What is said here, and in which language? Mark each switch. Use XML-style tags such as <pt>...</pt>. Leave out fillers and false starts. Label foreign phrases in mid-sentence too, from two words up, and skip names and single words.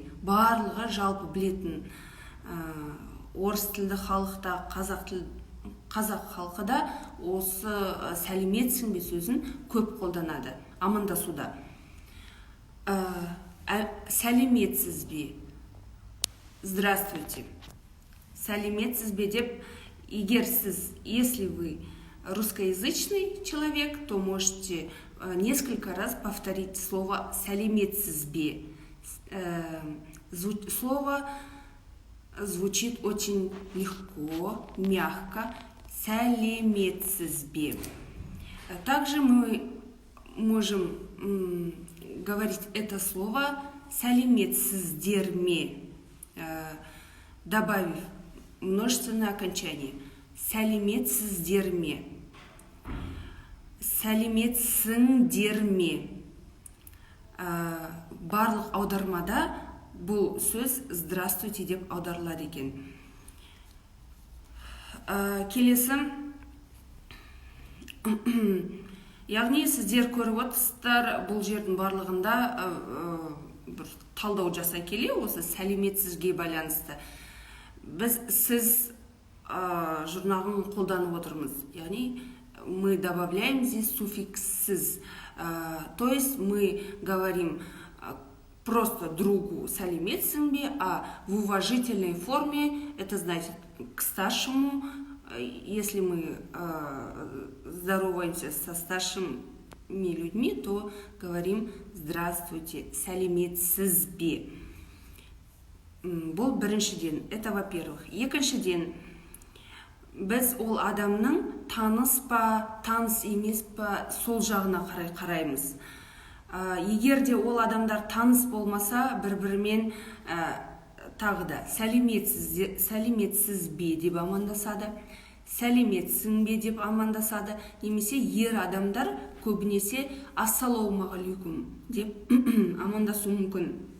<kk>Барлығы жалпы білетін, орыс тілді халықта, қазақ халқы да осы сәлеметсің бе сөзін көп қолданады амандасуда. Сәлеметсіз бе? Здравствуйте. Сәлеметсіз бе деп, егер сіз,</kk> <ru>если вы русскоязычный человек, то можете несколько раз повторить слово</ru> <kk>сәлеметсіз бе.</kk> <ru>Слово звучит очень легко, мягко.</ru> <kk>Сәлеметсіз бе.</kk> <ru>Также мы можем говорить это слово</ru> <kk>сәлеметсіздер ме,</kk> <ru>добавив множественное окончание.</ru> <kk>Сәлеметсіздер ме, сәлеметсіңдер ме. Барлық аудармада бұл сөз здравствуйте деп аударылады екен. Келесі, яғни сіздер көріп отырсыздар, бұл жердің барлығында бір талдау жасай келе, осы сәлеметсізге байланысты. Біз сіз жұрнағын қолданып отырмыз.</kk> <ru>Яғни мы добавляем здесь суффикс сіз. То есть мы говорим просто другу</ru> <kk>сәлеметсің бе,</kk> <ru>а в уважительной форме, это значит к старшему, если мы здороваемся со старшими людьми, то говорим здравствуйте,</ru> <kk>сәлеметсіз бе. Бұл біріншіден,</kk> <ru>это во-первых.</ru> <kk>Екіншіден, біз ол адамның таныс па, таныс емес па, сол жағына қараймыз. Егер де ол адамдар таныс болмаса, бір-бірімен тағы да сәлеметсіз бе деп амандасады, сәлеметсің бе деп амандасады, немесе ер адамдар көбінесе ассалаумағалейкум деп амандасу мүмкін.</kk>